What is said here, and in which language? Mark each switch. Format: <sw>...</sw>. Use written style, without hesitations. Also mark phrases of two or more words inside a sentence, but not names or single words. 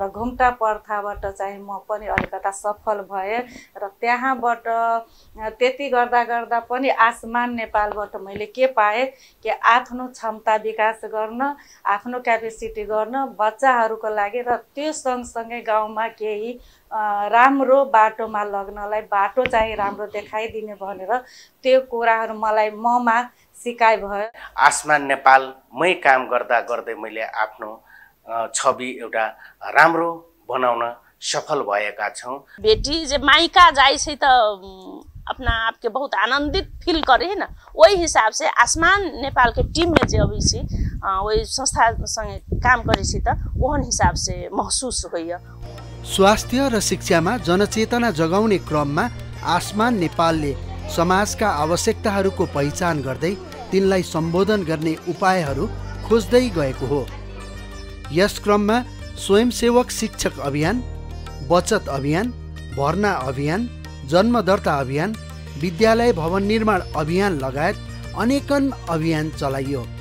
<ne>घुम्टा पर्थाबाट चाहिँ म पनि अलिकता सफल भएँ र त्यहाँबाट त्यति गर्दा गर्दा पनि आसमान नेपालबाट मैले के पाएँ कि आफ्नो क्षमता विकास गर्न, आफ्नो क्यापेसिटी गर्न बच्चाहरूको लागि र त्यो सँगसँगै गाउँमा केही राम्रो बाटोमा लग्नलाई बाटो चाहिँ राम्रो देखाइदिने भनेर त्यो कुराहरू मलाई ममा सिकाइ भयो। आसमान नेपालमै काम गर्दा गर्दै मैले आफ्नो छवि एउटा राम्रो बनाउन सफल भएका छौँ।</ne> <mai>बेटी जे मायका जाए छै त अपना आप के बहुत आनंदित फील करे है ना, वही हिसाब से आसमान नेपाल के टीम में जो अभी छी वही संस्था संगे काम करे छी त ओहन हिसाब से महसूस होइए।</mai> <ne>स्वास्थ्य र शिक्षामा जनचेतना जगाउने क्रममा आसमान नेपालले समाजका आवश्यकताहरूको पहिचान गर्दै तिनलाई सम्बोधन गर्ने उपायहरू खोज्दै गएको हो। यस क्रममा स्वयंसेवक शिक्षक अभियान, बचत अभियान, भर्ना अभियान, जन्म दर्ता अभियान, विद्यालय भवन निर्माण अभियान लगायत अनेकन अभियान चलाइयो।</ne>